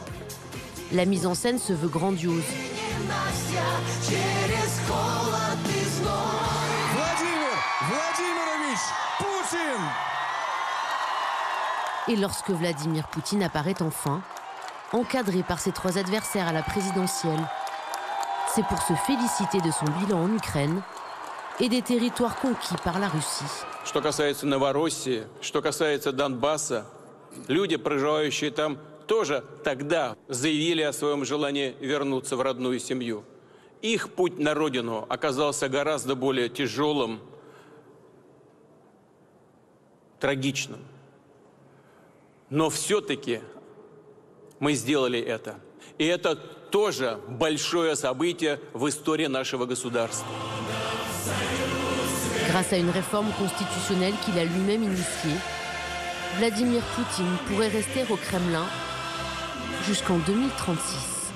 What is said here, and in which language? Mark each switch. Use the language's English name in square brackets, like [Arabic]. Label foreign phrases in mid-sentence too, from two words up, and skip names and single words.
[French] La mise en scène se veut grandiose. Et lorsque Vladimir Poutine apparaît enfin, encadré par ses 3 adversaires à la présidentielle, c'est pour se féliciter de son bilan en Ukraine et des territoires conquis par la Russie. [Russian] Что касается Новороссии, что касается Донбасса, люди, проживающие там, тоже тогда заявили о своем желании вернуться в родную семью. Их путь на родину оказался гораздо более тяжелым, трагичным. Но все-таки мы сделали это. И это тоже большое событие в истории нашего государства. [French] Grâce à une réforme constitutionnelle qu'il a lui-même initiée, Vladimir Poutine pourrait rester au Kremlin jusqu'en 2036.